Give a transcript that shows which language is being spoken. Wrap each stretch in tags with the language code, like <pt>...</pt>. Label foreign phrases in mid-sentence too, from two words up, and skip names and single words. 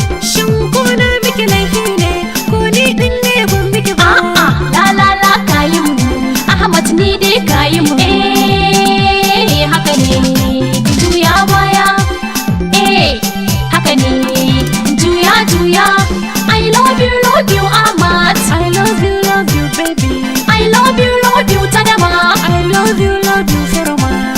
<ha>Shin ko na miki laifi ne, ko ni ɗin ne ban miki ba? A'a, la, la, la, ka yi mu. Ahmad, ni dai ka yi mu. Eh, haka ne, juya baya. Eh, haka ne, juya, juya.</ha> <en>I love you, love you, Ahmad. I love you, love you, baby. I love you, love you, Tadama. I love you, love you, Feroma.</en>